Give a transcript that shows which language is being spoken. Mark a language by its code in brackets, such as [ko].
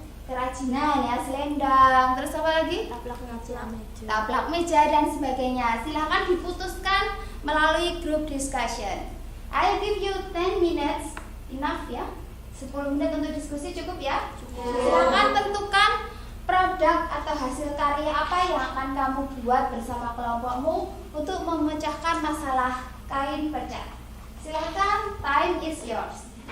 [id] Kerajinan ya, selendang, terus apa lagi? Taplak meja dan sebagainya. Silahkan diputuskan melalui group discussion. [en] I'll give you 10 minutes, enough ya. [id] 10 menit untuk diskusi cukup ya? Silahkan tentukan produk atau hasil karya apa yang akan kamu buat bersama kelompokmu untuk memecahkan masalah kain perca. [en] Silahkan, time is yours.